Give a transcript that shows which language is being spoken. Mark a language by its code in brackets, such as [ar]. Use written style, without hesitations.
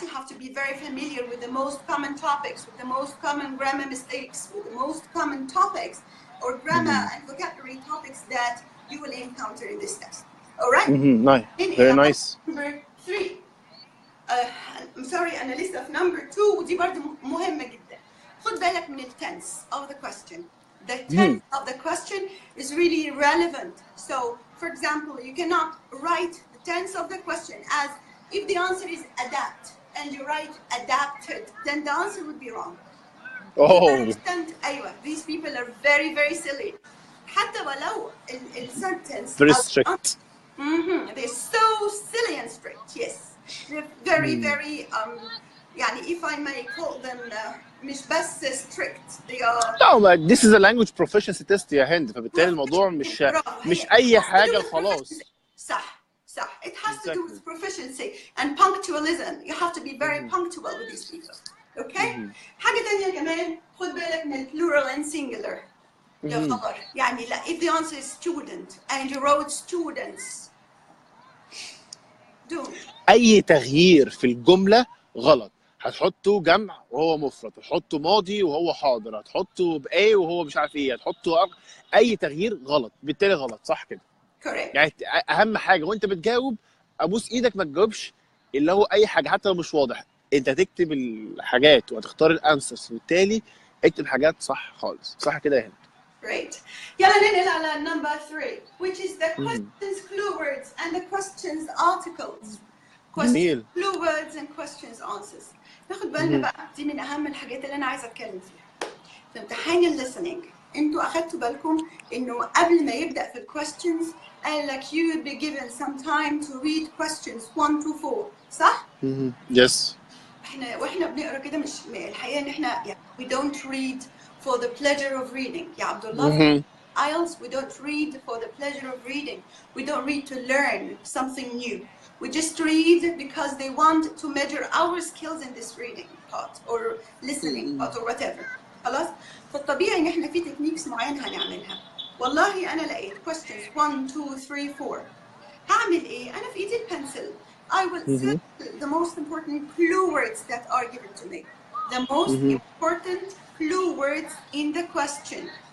[en] You have to be very familiar with the most common topics, with the most common grammar mistakes, with the most common topics or grammar and vocabulary topics that you will encounter in this test. All right? Nice. Very nice. Number 3. I'm sorry, [ar] أنا لسه في number 2 ودي برضه مهمة جدا. خد بالك من [en] tense of the question. The tense of the question is really relevant. So, for example, you cannot write the tense of the question as if the answer is adapt and you write adapted, then the answer would be wrong. Oh. [ar] أيوة, [en] these people are very, very silly. [ar] حتى ولو sentence. [en] Very strict. They're so silly and strict. Yes, they're very, very. يعني if I may call them [ar] مش بس [en] strict, they are [ar] لا [en] this is a language proficiency test [ar] يا هند، فبالتالي الموضوع مش أي حاجة خلاص. صح. [en] It has to do with proficiency and punctualism. You have to be very punctual with these people. Okay? [ar] حاجة تانية كمان خد بالك من [en] plural and singular. [ar] يا خبر يعني لا [en] if the answer is student and you wrote students don't. [ar] أي تغيير في الجملة غلط. هتحطه جمع وهو مفرد، هتحطه ماضي وهو حاضر، هتحطه بأي وهو مش عارف ايه، هتحطه أي تغيير غلط، بالتالي غلط. صح كده؟ [en] correct. [ar] يعني أهم حاجة وأنت بتجاوب أبوس إيدك ما تجاوبش اللي هو أي حاجة حتى لو مش واضح. أنت هتكتب الحاجات وهتختار الأنسرز، وبالتالي اكتب حاجات صح خالص. صح كده يا هند؟ [en] Great. [ar] يلا ننقل على [en] number 3 which is the questions clue words and the questions articles. [ar] جميل. [en] questions clue words and questions answers. [ar] ناخد بالنا بقى دي من أهم الحاجات اللي أنا عايزة أتكلم فيها. في امتحان الليسننج انتوا أخدتوا بالكم إنه قبل ما يبدأ في الquestions قال لك [en] you will be given some time to read questions 1 to 4 [ar] صح؟ [en] Yes. [ar] واحنا بنقرا كده مش الحقيقة إن احنا يعني [en] we don't read for the pleasure of reading. يا عبد الله IELTS we don't read for the pleasure of reading. We don't read to learn something new. We just read because they want to measure our skills in this reading part or listening part or whatever. [ar] خلاص؟ فالطبيعي ان احنا في تكنيكس معينة هنعملها. والله انا لقيت questions 1 2 3 4. هعمل ايه؟ انا في ايدي البنسل. [en] I will select the most important clue words that are given to me. The most important clue words in the question.